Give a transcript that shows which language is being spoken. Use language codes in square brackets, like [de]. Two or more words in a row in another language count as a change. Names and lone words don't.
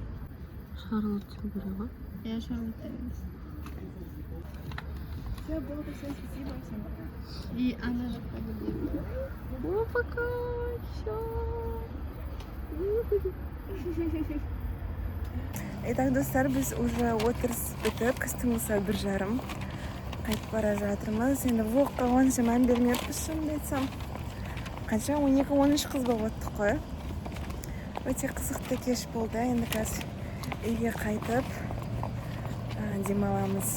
[ru] Шарлотта берем. Я Шарлотта. Все, было бы всем спасибо, всем пока. И она же победила. О, пока. Итак, [kk] достар, біз уже отырыс бітіп, костюмымызға бір жарым қайтып бара жатырмыз. Енді влогқа онша мән бермеппіз, шынымды айтсам. Қанша 12-13 қыз болып оттық қой. Өте қызықты кеш болды. Енді қазір үйге қайтып демаламыз.